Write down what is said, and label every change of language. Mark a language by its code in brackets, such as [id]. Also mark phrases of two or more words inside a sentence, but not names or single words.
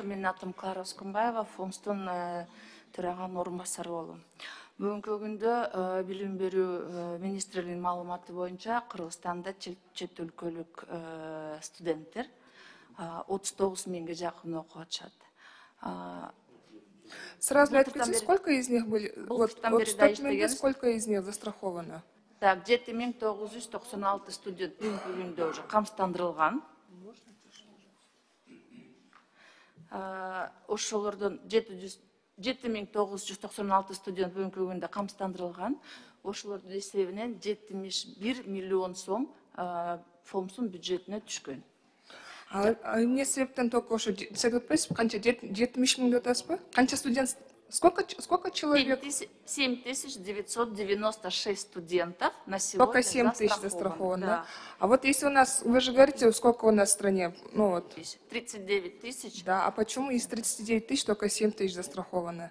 [ky] Менин атым Клара Скумбаева, фонддун төраганын орун басары болом. Бүгүнкү күндө билим берүү министрлигинин маалыматы боюнча Кыргызстанда чет өлкөлүк студенттер 39 миңге жакын окуп атышат. Сразу айтып кетсеңиз, [ru] сколько из них были? Вот 100 миңге сколько из них застраховано? [ky] Так, 7996 студент бүгүнкү күндө уже камсыздандырылган. Ошолордон 7996 студент бүгүнкү күндө камсыздандырылган. Ошолордун эсебинен 71 миллион сом фонддун бюджетине түшкөн. Эмне себептен только ошо айтпайсызбы, канча 70 миң деп атасызбы? Канча студент? [ru] Сколько человек? 7996 студентов на сегодня. Только 7 тысяч застраховано, да? А вот если у нас, вы же говорите, сколько у нас в стране? Ну вот. 39 тысяч. Да, а почему из 39 тысяч только 7 тысяч застраховано?